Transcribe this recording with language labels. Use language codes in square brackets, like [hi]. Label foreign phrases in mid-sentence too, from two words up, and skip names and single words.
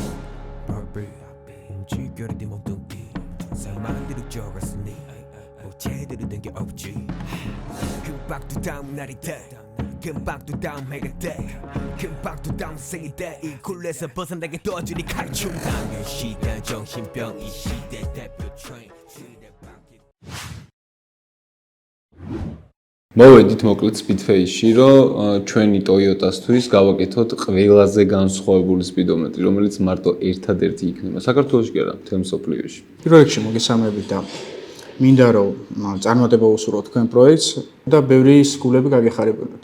[ko] 움직여라 네 몸뚱이 상만대로 적었으니 뭐 제대로 된 게 없지 금방 또 다음 날이 돼 금방 또 다음 해가 돼 금방 또 다음 생이 돼이 굴레에서 벗어나게 도와주니 칼춤 당연 시대 정신병 이 시대 대표 트렌드 [ka] მოვედით მოკლედ Speedface-ში, რომ ჩვენი Toyota-სთვის გავაკეთოთ ყველაზე განსხვავებული სპიდომეტრი, რომელიც მარტო ერთადერთი იქნება საქართველოში კი არა, მთელ მსოფლიოში. პირველ რიგში მოგესალმებით და მინდა რომ წარმატება უსურვოთ თქვენ პროექტს და ბევრი სკოლები გაგეხარებოდეთ.